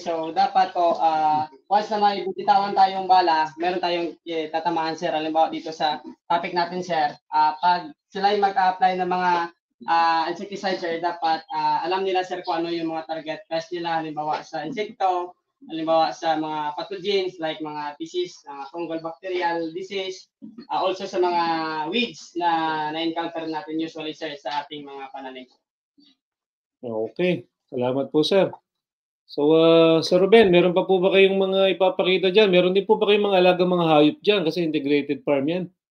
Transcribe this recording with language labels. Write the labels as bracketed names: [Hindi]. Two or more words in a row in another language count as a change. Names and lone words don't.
[Filipino] So, dapat po, once na may bitawan tayong bala, meron tayong tatamaan, sir. Halimbawa dito sa topic natin, sir, pag sila ay mag-apply ng mga insecticide, sir, dapat alam nila, sir, kung ano yung mga [English] target pest [Filipino] nila, halimbawa sa insekto, halimbawa sa mga pathogens like mga disease, [English] fungal bacterial disease, [Filipino] also sa mga weeds na na-encounter natin usually, sir, sa ating mga pananim. Okay. Salamat po, sir. So, Sir Ruben, meron pa po ba kayong mga ipapakita dyan? Meron din po ba kayong mga alagang mga hayop dyan? Kasi [English] integrated farm [Filipino] yan.